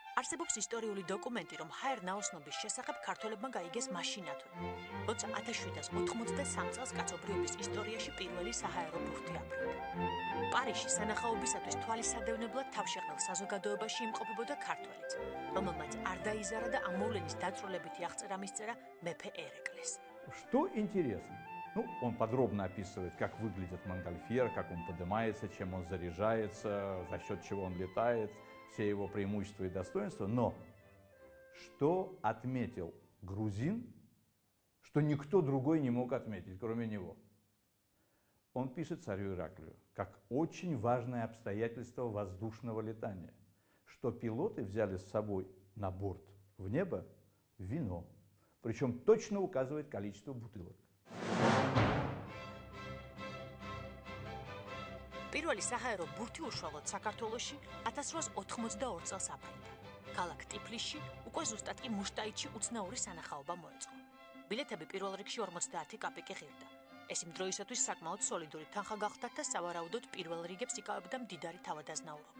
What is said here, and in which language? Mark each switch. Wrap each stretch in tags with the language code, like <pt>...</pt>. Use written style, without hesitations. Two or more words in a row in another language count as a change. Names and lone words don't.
<ka>არსებობს ისტორიული დოკუმენტი, რომ ჰაერ-ნაოსნობის შესახებ ქართველებმა გაიგეს მაშინათვე, როცა 1783 წელს კაცობრიობის ისტორიაში პირველი საჰაერო ბურთი აფრინდა. პარიზში სანახაობისათვის თვალისადევნებლად თავშეყრილ საზოგადოებაში იმყოფებოდა ქართველიც, რომელმაც არ დაიზარა და ამ მოვლენის დაწვრილებითი აღწერა მისწერა მეფე ერეკლეს.</ka> <ru>Что интересно? Ну, он подробно описывает, как выглядит Монгольфьер, как он поднимается, чем он заряжается, за счет чего он летает, все его преимущества и достоинства. Но что отметил грузин, что никто другой не мог отметить, кроме него? Он пишет царю Ираклию, как очень важное обстоятельство воздушного летания, что пилоты взяли с собой на борт в небо вино, причем точно указывает количество бутылок.</ru> <ka>პირველი საჰაერო ბურთი უშუალოდ საქართველოში 1882 წელს აფრინდა. ქალაქ ტიფლისში უკვე ზუსტად კი მუშტაიტში უცნაური სანახაობა მოეწყო. ბილეთები პირველ რიგში 50 კაპიკი ღირდა. ეს იმ დროისათვის საკმაოდ სოლიდური თანხა გახდათ და სავარაუდოდ პირველ რიგებს იკავებდა მდიდარი თავადაზნაურობა.</ka>